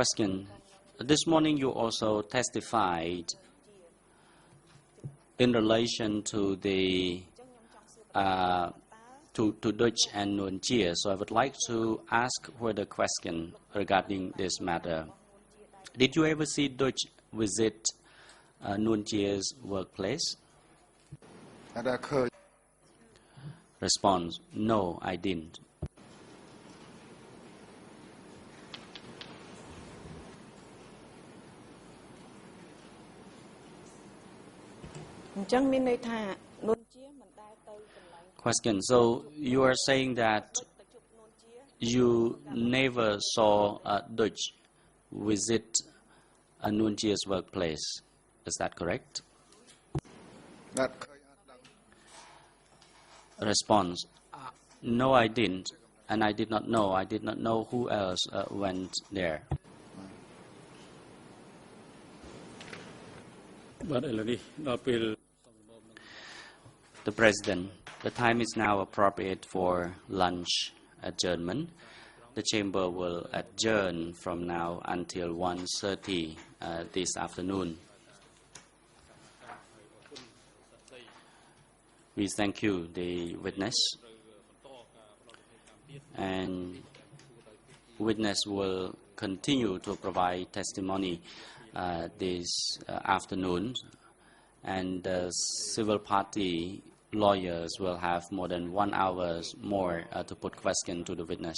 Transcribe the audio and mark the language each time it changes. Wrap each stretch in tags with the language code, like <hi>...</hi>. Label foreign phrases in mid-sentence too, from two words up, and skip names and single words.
<en>Question: This morning you also testified in relation to the to Dutch and Nuon Chea. So I would like to ask further question regarding this matter. Did you ever see Dutch visit Nuon Chea's workplace?</en> <km>អត់ដែលឃើញ</km> <en>Response: No, I didn't.</en> <km>អញ្ចឹងមានន័យថានួនជាមិនដែលទៅកន្លែង</km> <en>Question: So you are saying that</en> <km>ទៅជួបនួនជា</km> <en>you never saw Dutch visit Nuon Chea's workplace. Is that correct?</en> <km>អត់ឃើញអត់ដឹង</km> <en>Response: No, I didn't, and I did not know. I did not know who else went there.</en> <km>បាទឥឡូវនេះដល់ពេល</km> <en>The President, the time is now appropriate for lunch adjournment. The chamber will adjourn from now until 1:30 this afternoon. We thank you, the witness, and witness will continue to provide testimony this afternoon, and the civil party lawyers will have more than 1 hour more to put question to the witness.</en>